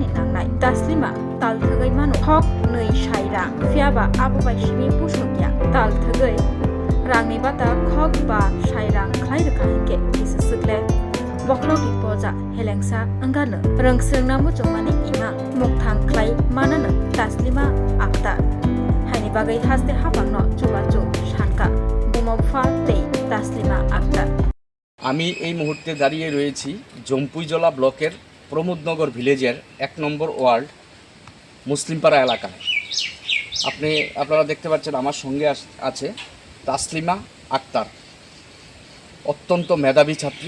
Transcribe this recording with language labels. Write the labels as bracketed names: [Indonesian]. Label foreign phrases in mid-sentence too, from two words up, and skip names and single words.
[Kok Borok] नांनाय तास्लिमा तालथगै मानु हक नै साइरा फियाबा आबोबाय सिबि पुसुगिया तालथगै रांनि बाता खक बा साइरां खाइ रोखाहिके किसुसुगले बख्रगि पजा हेलेंसा अंगानो रोंस्रोंना मुचुंमानि इमा मुक्थां ख्लाइ मानानो तास्लिमा आक्तार हाइनि बागै हासते हाबांनो जुगाजु सानका बुमफा दै तास्लिमा आक्तार। [Bangla] আমি এই মুহূর্তে দাঁড়িয়ে রয়েছি জম্পুইজলা ব্লকের প্রমোদনগর ভিলেজের 1 নম্বর ওয়ার্ড মুসলিমপাড়া এলাকায়। আপনারা দেখতে পাচ্ছেন আমার সঙ্গে আছে তাসলিমা আক্তার, অত্যন্ত মেধাবী ছাত্রী।